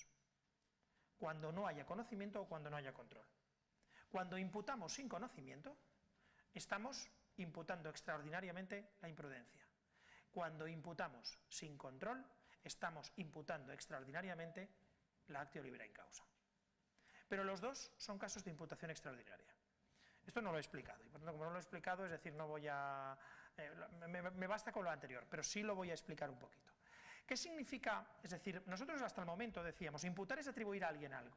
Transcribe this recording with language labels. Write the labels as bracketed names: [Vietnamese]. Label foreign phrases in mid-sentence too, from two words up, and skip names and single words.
[Spanish] Cuando no haya conocimiento o cuando no haya control. Cuando imputamos sin conocimiento, estamos imputando extraordinariamente la imprudencia. Cuando imputamos sin control, estamos imputando extraordinariamente la [Latin] actio libera in causa. [Spanish] Pero los dos son casos de imputación extraordinaria. Esto no lo he explicado, y por tanto, como no lo he explicado, es decir, no voy a... me basta con lo anterior, pero sí lo voy a explicar un poquito. ¿Qué significa? Es decir, nosotros hasta el momento decíamos, imputar es atribuir a alguien algo.